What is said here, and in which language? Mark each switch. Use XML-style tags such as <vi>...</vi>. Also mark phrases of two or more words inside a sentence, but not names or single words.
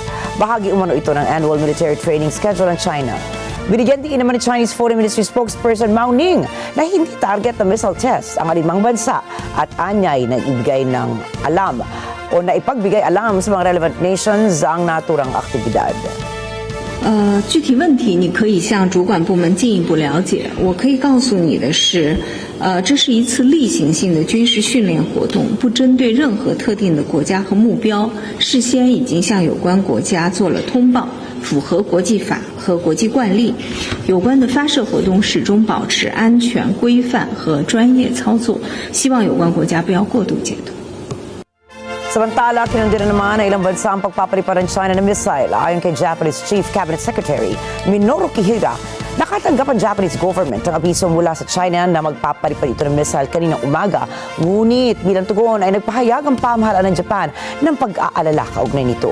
<tl>Bahagi umano ito ng</tl> <en>annual military training schedule</en> <tl>ng China. Binigyan din naman ni</tl> <en>Chinese Foreign Ministry spokesperson</en> <tl>Mao Ning na hindi target ng missile test ang alinmang bansa at anyay na ibigay ng alam o na ipagbigay alam sa mga</tl> <en>relevant nations</en> <tl>ang naturang aktibidad.</tl> <zh>具体问题你可以向主管部门进一步了解。我可以告诉你的是，这是一次例行性的军事训练活动，不针对任何特定的国家和目标，事先已经向有关国家做了通报，符合国际法和国际惯例。有关的发射活动始终保持安全、规范和专业操作，希望有关国家不要过度解读。</zh> <tl>Samantala, kinundina naman na ilang bansa ang pagpapalipad ng China ng missile. Ayon kay</tl> <en>Japanese Chief Cabinet Secretary</en> <tl>Minoru Kihira, nakatanggap ang</tl> <en>Japanese government</en> <tl>ng abiso mula sa China na magpapalipad ito ng missile kaninang umaga. Ngunit bilang tugon ay nagpahayag ang pamahalaan ng Japan ng pag-aalala kaugnay nito.</tl>